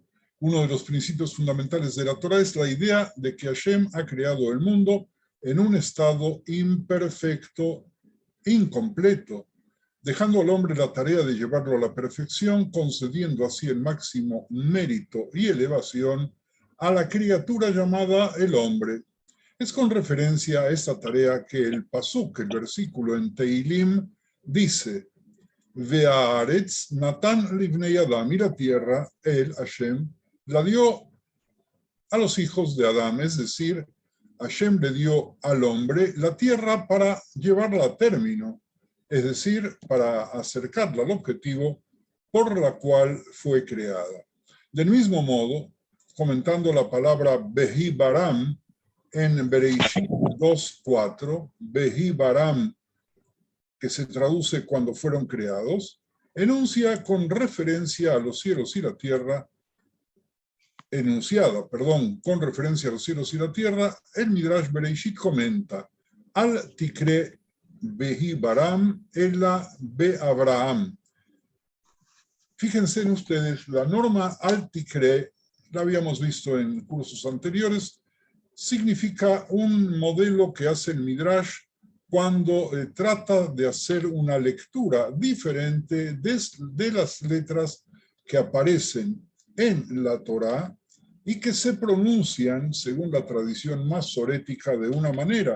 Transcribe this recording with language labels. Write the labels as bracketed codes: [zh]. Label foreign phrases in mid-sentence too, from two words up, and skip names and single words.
[es] Uno de los principios fundamentales de la Torah es la idea de que Hashem ha creado el mundo en un estado imperfecto, incompleto, dejando al hombre la tarea de llevarlo a la perfección, concediendo así el máximo mérito y elevación a la criatura llamada el hombre. Es con referencia a esta tarea que el pasuk, el versículo en Teilim, dice: [he] והארץ נתן לבני אדם, [es] y la tierra, el Hashem, la dio a los hijos de Adán, es decir, Hashem le dio al hombre la tierra para llevarla a término, es decir, para acercarla al objetivo por la cual fue creada. Del mismo modo, comentando la palabra [he] בהבראם [es] en Bereishit 2:4, [he] בהבראם, [es] que se traduce cuando fueron creados, enuncia con referencia a los cielos y la tierra, con referencia a los cielos y la tierra, el Midrash Bereishit comenta: [he] אל תקרי בהבראם אלא באברהם. [es] Fíjense en ustedes, la norma [he] אל תקרי, [es] la habíamos visto en cursos anteriores, significa un modelo que hace el Midrash cuando trata de hacer una lectura diferente de las letras que aparecen en la Torá y que se pronuncian, según la tradición más sorética, de una manera.